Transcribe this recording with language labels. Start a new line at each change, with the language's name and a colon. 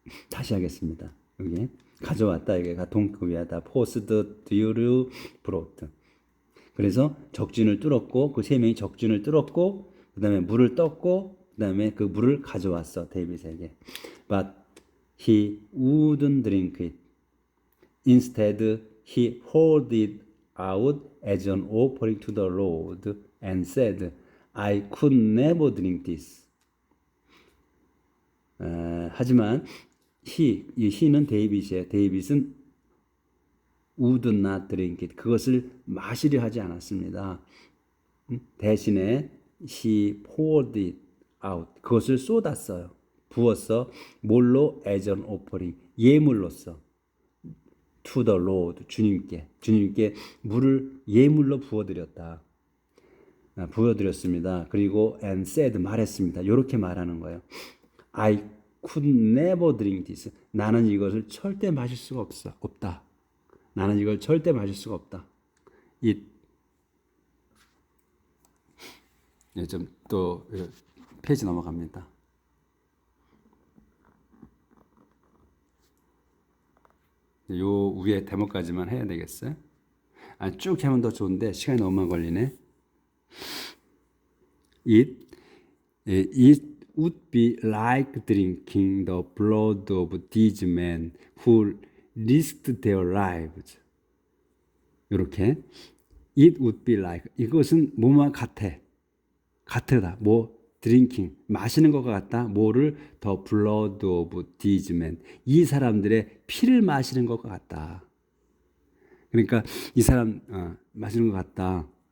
Korean: 다시 하겠습니다. 여기 가져왔다 이게 동급이야. 다 포스드 듀르 브로트. 그래서 적진을 뚫었고 그 3명이 적진을 뚫었고 그 다음에 물을 떴고 그 다음에 그 물을 가져왔어 데이빗에게.
English: But he wouldn't drink it. Instead he poured it out as an offering to the Lord and said, I could never drink this.
Korean: 하지만 he는 데이빗이에요. 데이빗은
English: would not drink it.
Korean: 그것을 마시려 하지 않았습니다. 대신에
English: he poured it out.
Korean: 그것을 쏟았어요. 부었어. 뭘로?
English: as an offering.
Korean: 예물로써.
English: to the Lord.
Korean: 주님께 물을 예물로 부어드렸다. 부어드렸습니다. 그리고
English: and said
Korean: 말했습니다. 이렇게 말하는 거예요.
English: I could never drink this.
Korean: 나는 이것을 절대 마실 수가 없다. 나는 이걸 절대 마실 수가 없다. It 예, 좀 또 페이지 넘어갑니다. 요 위에 대목까지만 해야 되겠어요? 아, 쭉 하면 더 좋은데 시간이 너무 걸리네.
English: It would be like drinking the blood of these men who risked their lives.
Korean: 이렇게
English: It would be like
Korean: 이것은 뭐만 같으다. 뭐
English: drinking
Korean: 마시는 것과 같다. 뭐를
English: the blood of these men
Korean: 이 사람들의 피를 마시는 것과 같다. 그러니까 이 사람 마시는 것 같다.